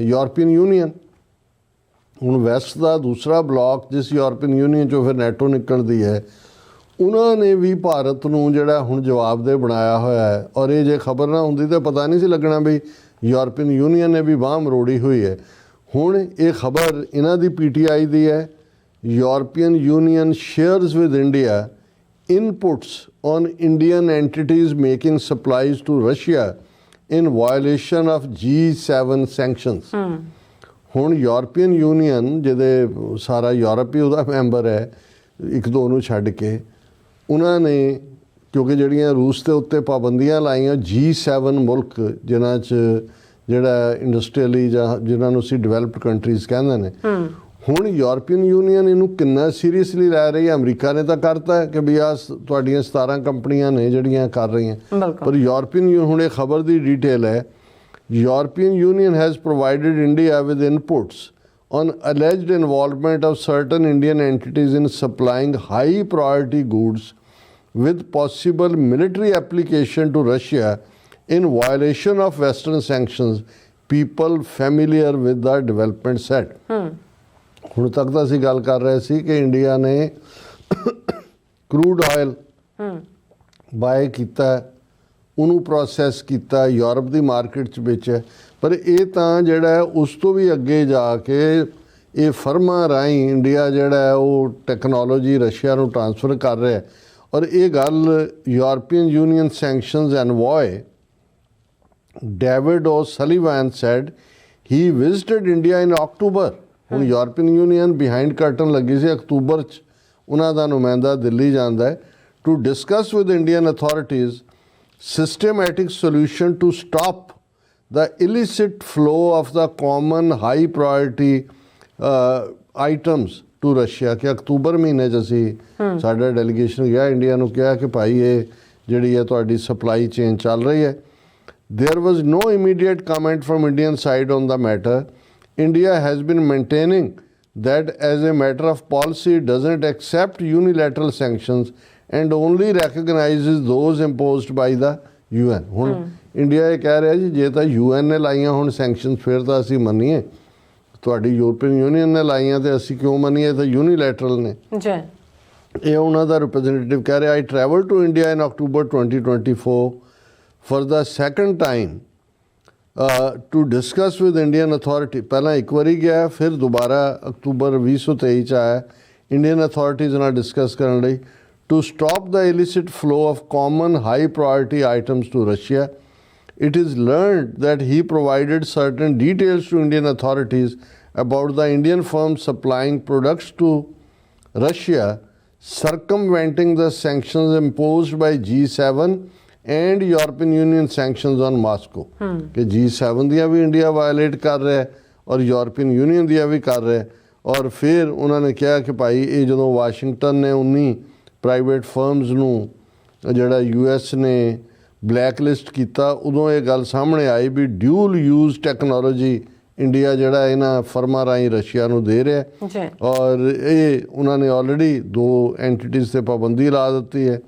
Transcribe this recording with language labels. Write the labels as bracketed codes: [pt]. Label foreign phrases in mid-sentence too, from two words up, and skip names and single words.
[pa] ਯੂਰਪੀਅਨ ਯੂਨੀਅਨ ਹੁਣ ਵੈਸਟ ਦਾ ਦੂਸਰਾ ਬਲਾਕ, ਜਿਸ ਯੂਰਪੀਅਨ ਯੂਨੀਅਨ 'ਚੋਂ ਫਿਰ ਨੈਟੋ ਨਿਕਲਦੀ ਹੈ, ਉਹਨਾਂ ਨੇ ਵੀ ਭਾਰਤ ਨੂੰ ਜਿਹੜਾ ਹੁਣ ਜਵਾਬਦੇਹ ਬਣਾਇਆ ਹੋਇਆ ਹੈ। ਔਰ ਇਹ ਜੇ ਖਬਰ ਨਾ ਹੁੰਦੀ ਤਾਂ ਪਤਾ ਨਹੀਂ ਸੀ ਲੱਗਣਾ ਵੀ ਯੂਰਪੀਅਨ ਯੂਨੀਅਨ ਨੇ ਵੀ ਬਾਂਹ ਮਰੋੜੀ ਹੋਈ ਹੈ। ਹੁਣ ਇਹ ਖਬਰ ਇਹਨਾਂ ਦੀ PTI ਦੀ ਹੈ। [en] European Union shares with India inputs on Indian entities making supplies to Russia in violation of G7 sanctions। [pa] ਹੁਣ ਯੂਰਪੀਅਨ ਯੂਨੀਅਨ ਜਿਹਦੇ ਸਾਰਾ ਯੂਰਪ ਹੀ ਉਹਦਾ ਮੈਂਬਰ ਹੈ, ਇੱਕ ਦੋ ਨੂੰ ਛੱਡ ਕੇ, ਉਹਨਾਂ ਨੇ ਕਿਉਂਕਿ ਜਿਹੜੀਆਂ ਰੂਸ ਦੇ ਉੱਤੇ ਪਾਬੰਦੀਆਂ ਲਾਈਆਂ, G7 ਮੁਲਕ ਜਿਨ੍ਹਾਂ 'ਚ ਜਿਹੜਾ ਇੰਡਸਟਰੀਅਲੀ ਜਾਂ ਜਿਨ੍ਹਾਂ ਨੂੰ ਅਸੀਂ [en] developed countries [pa] ਕਹਿੰਦੇ ਨੇ, ਹੁਣ ਯੂਰਪੀਅਨ ਯੂਨੀਅਨ ਇਹਨੂੰ ਕਿੰਨਾ ਸੀਰੀਅਸਲੀ ਲੈ ਰਹੀ ਹੈ। ਅਮਰੀਕਾ ਨੇ ਤਾਂ ਕਰਤਾ ਹੈ ਕਿ ਵੀ ਆਹ ਤੁਹਾਡੀਆਂ 17 ਕੰਪਨੀਆਂ ਨੇ ਜਿਹੜੀਆਂ ਕਰ ਰਹੀਆਂ, ਪਰ ਯੂਰਪੀਅਨ ਹੁਣ ਇਹ ਖਬਰ ਦੀ ਡਿਟੇਲ ਹੈ। [en] European Union has provided India with inputs on alleged involvement of certain Indian entities in supplying high priority goods with possible military application to Russia in violation of Western sanctions, people familiar with the development said। [pa] ਹੁਣ ਤੱਕ ਤਾਂ ਅਸੀਂ ਗੱਲ ਕਰ ਰਹੇ ਸੀ ਕਿ ਇੰਡੀਆ ਨੇ [en] crude oil buy [pa] ਕੀਤਾ, ਉਹਨੂੰ ਪ੍ਰੋਸੈਸ ਕੀਤਾ, ਯੂਰਪ ਦੀ ਮਾਰਕੀਟ 'ਚ ਵੇਚਿਆ, ਪਰ ਇਹ ਤਾਂ ਜਿਹੜਾ ਹੈ ਉਸ ਤੋਂ ਵੀ ਅੱਗੇ ਜਾ ਕੇ ਇਹ ਫਰਮਾਂ ਰਾਹੀਂ ਇੰਡੀਆ ਜਿਹੜਾ ਹੈ ਉਹ ਟੈਕਨੋਲੋਜੀ ਰਸ਼ੀਆ ਨੂੰ ਟ੍ਰਾਂਸਫਰ ਕਰ ਰਿਹਾ। ਔਰ ਇਹ ਗੱਲ [en] European Union sanctions envoy David O'Sullivan said he visited India in October. [pa] ਹੁਣ ਯੂਰਪੀਅਨ ਯੂਨੀਅਨ [en] behind curtain [pa] ਲੱਗੀ ਸੀ, ਅਕਤੂਬਰ 'ਚ ਉਹਨਾਂ ਦਾ ਨੁਮਾਇੰਦਾ ਦਿੱਲੀ ਜਾਂਦਾ ਹੈ [en] to discuss with Indian authorities systematic solution to stop the illicit flow of the common high priority items to Russia। [pa] ਕਿ ਅਕਤੂਬਰ ਮਹੀਨੇ 'ਚ ਅਸੀਂ ਸਾਡਾ ਡੈਲੀਗੇਸ਼ਨ ਗਿਆ ਇੰਡੀਆ ਨੂੰ, ਕਿਹਾ ਕਿ ਭਾਈ ਇਹ ਜਿਹੜੀ ਹੈ ਤੁਹਾਡੀ [en] supply chain [pa] ਚੱਲ ਰਹੀ ਹੈ। [en] There was no immediate comment from Indian side on the matter। India has been maintaining that as a matter of policy it doesn't accept unilateral sanctions and only recognizes those imposed by the UN। [pa] ਹੁਣ ਇੰਡੀਆ ਇਹ ਕਹਿ ਰਿਹਾ ਜੀ ਜੇ ਤਾਂ UN ਨੇ ਲਾਈਆਂ ਹੁਣ ਸੈਂਕਸ਼ਨਸ ਫਿਰ ਤਾਂ ਅਸੀਂ ਮੰਨੀਏ, ਤੁਹਾਡੀ ਯੂਰਪੀਅਨ ਯੂਨੀਅਨ ਨੇ ਲਾਈਆਂ ਤੇ ਅਸੀਂ ਕਿਉਂ ਮੰਨੀਏ, ਤਾਂ ਯੂਨੀਲੈਟਰਲ ਨੇ ਜੀ। ਇਹ ਉਹਨਾਂ ਦਾ ਰਿਪਰੈਜ਼ੈਂਟੇਟਿਵ ਕਹਿ ਰਿਹਾ। [en] I traveled to India in October 2024 for the second time to discuss with Indian authority। [pa] ਪਹਿਲਾਂ ਇੱਕ ਵਾਰੀ ਗਿਆ, ਫਿਰ ਦੁਬਾਰਾ ਅਕਤੂਬਰ 2023 'ਚ ਆਇਆ [en] Indian authorities [pa] ਨਾਲ ਡਿਸਕਸ ਕਰਨ ਲਈ [en] to stop the illicit flow of common high priority items to Russia। It is learned that he provided certain details to Indian authorities about the Indian firms supplying products to Russia, circumventing the sanctions imposed by G7 and European Union sanctions on Moscow। [hi] कि G7 दियाँ भी इंडिया वायलेट कर रहा है और यूरोपियन यूनियन दियाँ भी कर रहा है। और फिर उन्होंने कहा कि भाई ये जो वाशिंगटन ने [pa] 19 [en] private firms [pa] ਨੂੰ ਜਿਹੜਾ US ਨੇ ਬਲੈਕਲਿਸਟ ਕੀਤਾ, ਉਦੋਂ ਇਹ ਗੱਲ ਸਾਹਮਣੇ ਆਈ ਵੀ [en] dual use technology [pa] ਇੰਡੀਆ ਜਿਹੜਾ ਇਹਨਾਂ ਫਰਮਾਂ ਰਾਹੀਂ ਰਸ਼ੀਆ ਨੂੰ ਦੇ ਰਿਹਾ। ਔਰ ਇਹ ਉਹਨਾਂ ਨੇ ਆਲਰੇਡੀ 2 ਐਂਟੀਟੀਜ਼ 'ਤੇ ਪਾਬੰਦੀ ਲਾ ਦਿੱਤੀ ਹੈ।